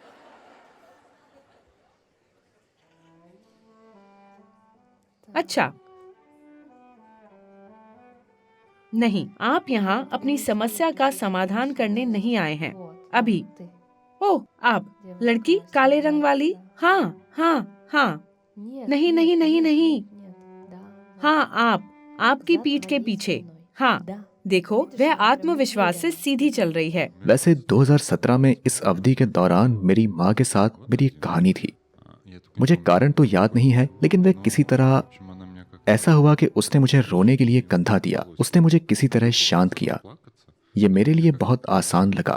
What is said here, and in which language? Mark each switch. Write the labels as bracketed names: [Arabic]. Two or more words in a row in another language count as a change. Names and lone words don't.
[Hindi] अच्छा, नहीं, आप यहाँ अपनी समस्या का समाधान करने नहीं आए हैं। [Russian] Вот, [Hindi] अभी। [Russian] ты. [Hindi] ओह, आप, [Russian] Девушка [Hindi] लड़की [Russian] красивая, [Hindi] काले रंग वाली? [Russian] да. [Hindi] हाँ, हाँ, हाँ, [Russian] Нет, [Hindi] नहीं, [Russian] нет, [Hindi] नहीं, नहीं, [Russian] нет, [Hindi] नहीं। [Russian] нет, нет. Да, вот. [Hindi] हाँ, आपकी [Russian] За [Hindi] पीठ के [Russian] твоей [Hindi] पीछे। [Russian] спиной. [Hindi] हाँ, [Russian] Да. [Hindi] देखो, [Russian] Видишь, [Hindi] वह [Russian] она прям [Hindi] आत्मविश्वास से [Russian] уверена. [Hindi] सीधी चल रही है। वैसे 2017 में इस अवधि के दौरान मेरी माँ के साथ मेरी एक कहानी थी। मुझे कारण तो याद नहीं है, लेकिन वह किसी तरह ऐसा हुआ कि उसने मुझे रोने के लिए कंधा दिया। उसने मुझे किसी तरह शांत किया। ये मेरे लिए बहुत आसान लगा।